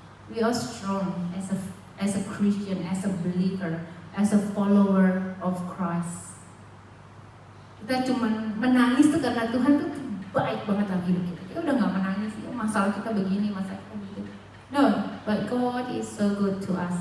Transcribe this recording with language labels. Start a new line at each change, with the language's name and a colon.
English: We are strong as a Christian, as a believer, as a follower of Christ.
Indonesian: Kita cuma menangis tuh karena Tuhan tuh baik banget dalam hidup kita. Kita udah nggak menangis, masalah kita begini, masalah kita begitu.
English: No, but God is so good to us.